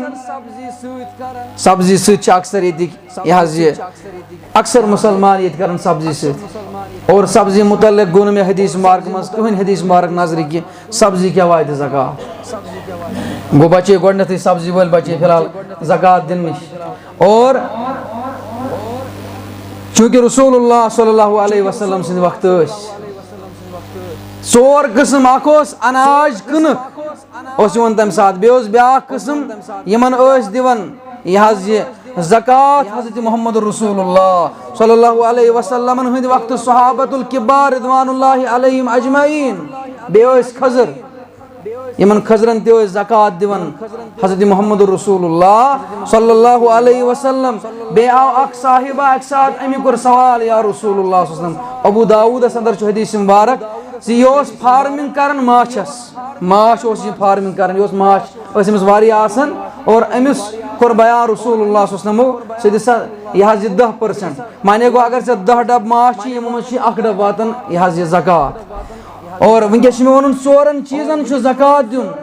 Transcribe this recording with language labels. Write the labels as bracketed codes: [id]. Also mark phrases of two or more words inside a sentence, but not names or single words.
[ks] سبزی سۭتۍ چھِ اکثر ییٚتِکۍ یہِ حظ یہِ اکثر مسلمان ییٚتہِ کران سبزی سۭتۍ اور سبزی متعلق گوٚو نہٕ مےٚ حدیث مبارک منٛز کٕہٕنۍ حدیث مبارک نظرِ کہِ سبزی کیٛاہ واتہِ زکات گوٚو بچے گۄڈنٮ۪تھٕے سبزی وٲلۍ بچے فی الحال زکات دِنہٕ نِش اور چونکہ [ar] رسول اللہ صلی اللہ علیہ وسلم [ks] سٕنٛدِ وقتہٕ ٲسۍ ژور قسم اکھ اوس اناج کٕنٕک اوس یِوان تمہِ ساتہٕ بیٚیہِ اوس بیٛاکھ قسم یِمن ٲسۍ دِوان یہِ حظ یہِ زکات حضرت محمد [ar] رسول اللہ صلی اللہ علیہ [ks] وسلمن ہٕنٛدِ وقتہٕ [ar] صحابۃ الکبار رضوان اللہ علیہم اجمعین [ks] بیٚیہِ ٲسۍ کھٔزٕر یمن کھٔزرن تہِ ٲسۍ زکات دِوان حضرت محمد [ar] رسول اللہ صلی اللہ علیہ وسلم [ks] بیٚیہِ آو اکھ صاحبہ اکہِ ساتہٕ أمۍ کوٚر سوال [ar] یا رسول اللہ صلی اللہ علیہ وسلم [ks] ابو داؤدس اندر چھُ حدیث مبارک یہِ اوس فارمنگ کران ماچھس ماچھ اوس یہِ فارمنگ کران یہِ اوس ماچھ ٲسۍ أمِس واریاہ آسان اور أمِس کوٚر بیان [ar] رسول اللہ صلی اللہ علیہ [ks] وسلمو ژٕ دِ سا یہِ حظ یہِ 10% مانے گوٚو اگر ژےٚ 10 ڈبہٕ ماچھ چھِ یِمو منٛز چھِ 1 ڈبہٕ واتان یہِ حظ یہِ زکات اور ونکیٚس چھُ مےٚ وَنُن ژورن چیٖزن چھُ زکات دیُن